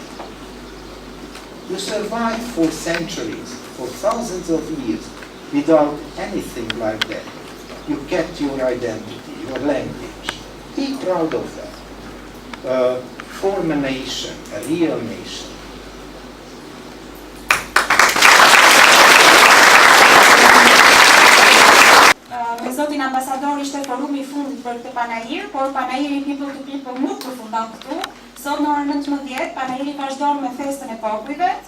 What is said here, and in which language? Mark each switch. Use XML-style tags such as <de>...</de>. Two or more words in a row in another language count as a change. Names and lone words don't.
<en>You survived for centuries, for thousands of years, without anything like that. You kept your identity, your language. Be proud of that. Form a nation, a real nation.</en> <sq>Me zotin ambasador ishte forumi I fundit për këtë Panair, por Panairi People to People nuk përfundon këtu. Sot në orën 19, Panairi vazhdon me festën e popujve.</sq>